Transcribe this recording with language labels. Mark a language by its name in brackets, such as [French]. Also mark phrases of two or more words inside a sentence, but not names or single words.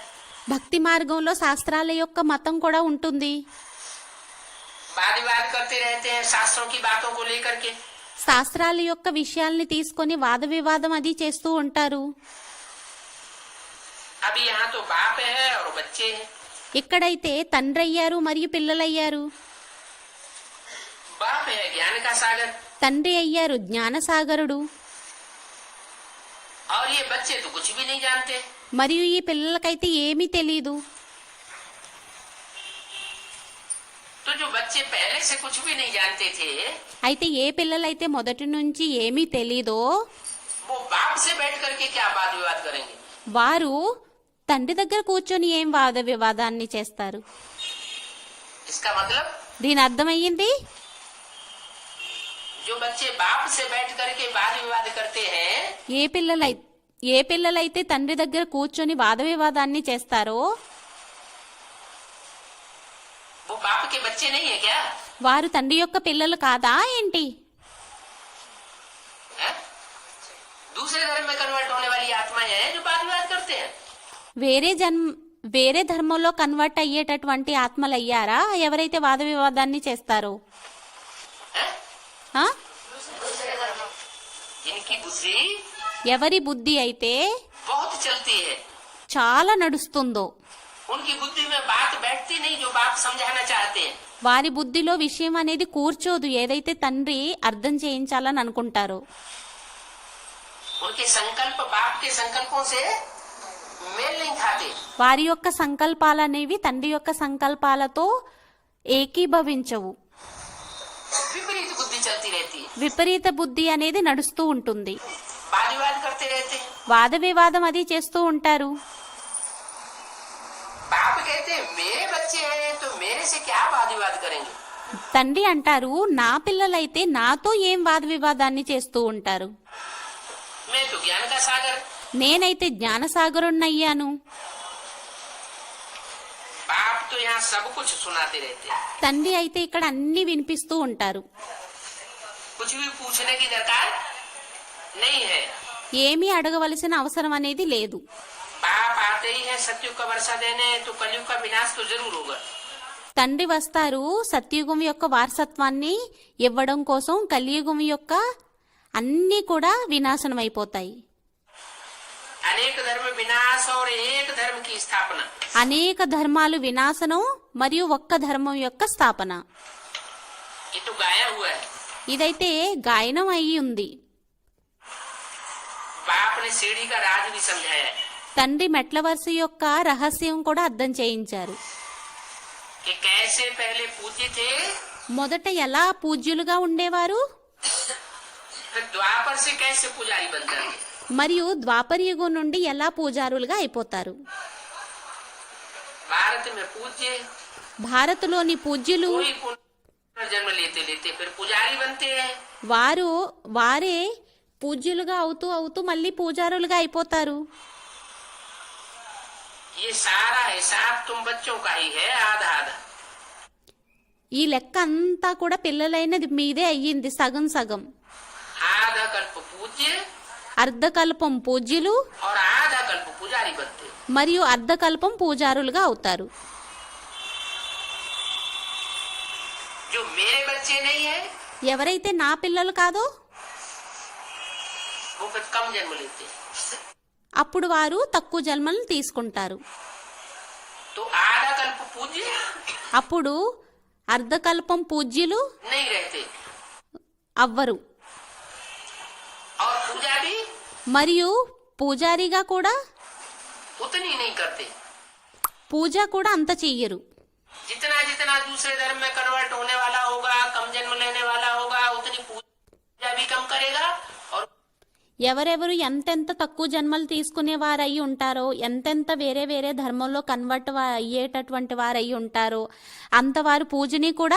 [Telugu] భక్తి మార్గంలో శాస్త్రాల యొక్క మతం కూడా ఉంటుంది. [Hindi] वाद विवाद करते रहते हैं शास्त्रों की बातों को लेकर के। [Telugu] శాస్త్రాల యొక్క విషయాల్ని తీసుకొని వాద వివాదం అది చేస్తూ ఉంటారు. [Hindi] अभी यहाँ तो बाप है और बच्चे हैं। [Telugu] ఇక్కడైతే తండ్రి అయ్యారు మరియు పిల్లలయ్యారు. [Hindi] बाप है ज्ञान का सागर [Telugu] తండ్రి అయ్యారు జ్ఞానసాగరుడు. [Hindi] और ये बच्चे तो कुछ भी नहीं जानते। [Telugu] మరియు ఈ పిల్లలకైతే ఏమీ తెలీదు. [Hindi] तो जो बच्चे पहले से कुछ भी नहीं जानते थे, [Telugu] అయితే ఏ పిల్లలైతే మొదటి నుంచి ఏమీ తెలీదో [Hindi] वो बाप से बैठ करके क्या वाद विवाद करेंगे। [Telugu] వారు తండ్రి దగ్గర కూర్చొని ఏం వాద వివాదాన్ని చేస్తారు? [Hindi] इसका मतलब [Telugu] దీని అర్థమయ్యింది. [Hindi] जो बच्चे बाप से बैठ करके वाद विवाद करते हैं, [Telugu] ఏ పిల్లలైతే తండ్రి దగ్గర కూర్చొని వాద వివాదాన్ని చేస్తారో [Hindi] वो बाप के बच्चे नहीं है क्या। [Telugu] వారు తండ్రి యొక్క పిల్లలు కాదా ఏంటి? [Hindi] है? दूसरे धर्म में कन्वर्ट होने वाली आत्माएं हैं जो वाद विवाद करते हैं। [Telugu] వేరే ధర్మంలో కన్వర్ట్ అయ్యేటటువంటి ఆత్మలు అయ్యారా ఎవరైతే వాద వివాదాన్ని చేస్తారో? [Hindi] है? [Telugu] ఆ? [Hindi] जिनकी बुद्धि [Telugu] ఎవరి బుద్ధి అయితే [Hindi] बहुत चलती है, [Telugu] చాలా నడుస్తుందో, [Hindi] उनकी बुद्धि में बात बैठती नहीं जो बाप समझाना चाहते हैं। [Telugu] వారి బుద్ధిలో విషయం అనేది కూర్చోదు ఏదైతే తండ్రి అర్థం చేయించాలని అనుకుంటారో. [Hindi] उनके संकल्प बाप के संकल्पों से मेल नहीं खाते। [Telugu] వారి యొక్క సంకల్పాలు అనేవి తండ్రి యొక్క సంకల్పాలతో ఏకీభవించవు. [Hindi] विपरीत बुद्धि बुद्धि चलती रहती है, [Telugu] విపరీత బుద్ధి అనేది నడుస్తూ ఉంటుంది. [Hindi] वाद विवाद करते रहते हैं। [Telugu] వాద వివాదం అది చేస్తూ ఉంటారు. [Hindi] बाप कहते हैं मेरे बच्चे हैं तो मेरे से क्या वाद विवाद करेंगे। [Telugu] తండ్రి అంటారు నా పిల్లలైతే నాతో ఏం వాద వివాదాన్ని చేస్తూ ఉంటారు. [Hindi] मैं तो ज्ञान का सागर, [Telugu] నేనైతే జ్ఞానసాగరుణ్ణయ్యాను. [Hindi] बाप तो यहाँ सब कुछ सुनाते रहते हैं, [Telugu] తండ్రి అయితే ఇక్కడ అన్ని వినిపిస్తూ ఉంటారు. [Hindi] कुछ भी पूछने की दरकार नहीं है। [Telugu] ఏమీ అడగవలసిన అవసరం అనేది లేదు. [Hindi] बाप आते ही है सत्युग का वर्षा देने, तो कलयुग का विनाश तो जरूर होगा। [Telugu] తండ్రి వస్తారు సత్యుగం యొక్క వారసత్వాన్ని ఇవ్వడం కోసం. కలియుగం యొక్క అన్నీ కూడా వినాశనం అయిపోతాయి. [Hindi] अनेक धर्म विनाश और एक धर्म की स्थापना। [Telugu] అనేక ధర్మాలు వినాశనం మరియు ఒక్క ధర్మం యొక్క స్థాపన. [Hindi] ये तो गाया हुआ है। [Telugu] ఇదైతే గాయనం అయి ఉంది. [Hindi] बाप ने सीढ़ी का राज भी समझाया है [Telugu] తండ్రి మెట్ల వరుస యొక్క రహస్యం కూడా అర్థం చేయించారు. [Hindi] कि कैसे पहले पूज्य थे, [Telugu] మొదట ఎలా పూజ్యులుగా ఉండేవారు, [Hindi] फिर द्वापर से कैसे पुजारी बन जाते। [Telugu] మరియు ద్వాపర యుగం నుండి ఎలా పూజారులుగా అయిపోతారు. [Hindi] भारत में पूज्य [Telugu] భారత్లోని పూజ్యులు [Hindi] कोई पुनर्जन्म लेते लेते फिर पुजारी बनते हैं। [Telugu] వారే పూజ్యులుగా అవుతూ అవుతూ మళ్ళీ పూజారులుగా అయిపోతారు. [Hindi] ये सारा हिसाब तुम बच्चों का ही है, आधा आधा। [Telugu] ఈ లెక్క అంతా కూడా పిల్లలైనది మీదే అయ్యింది, సగం సగం. [Hindi] आधा कल्प पूज्य [Telugu] అర్ధకల్పం పూజ్యులు [Hindi] और आधा कल्प पुजारी बनते हैं। [Telugu] మరియు అర్ధకల్పం పూజారులుగా అవుతారు. [Hindi] जो मेरे बच्चे नहीं है [Telugu] ఎవరైతే నా పిల్లలు కాదో [Hindi] वो फिर कम जन्म लेते हैं। [Telugu] అప్పుడు వారు తక్కువ జన్మలను తీసుకుంటారు. [Hindi] तो आधा कल्प पूज्य [Telugu] అప్పుడు అర్ధకల్పం పూజ్యులు [Hindi] नहीं रहते [Telugu] అవ్వరు. [Hindi] और पूजा भी [Telugu] మరియు పూజారిగా కూడా [Hindi] उतनी नहीं करते [Telugu] పూజ కూడా అంత చెయ్యరు. [Hindi] जितना जितना दूसरे धर्म में कन्वर्ट होने वाला होगा, कम जन्म लेने वाला होगा, उतनी पूजा भी कम करेगा। और [Telugu] ఎవరెవరు ఎంతెంత తక్కువ జన్మలు తీసుకునే వారయ్యి ఉంటారో, ఎంతెంత వేరే వేరే ధర్మంలో కన్వర్ట్ అయ్యేటటువంటి వారయ్యి ఉంటారో అంతవారు పూజని కూడా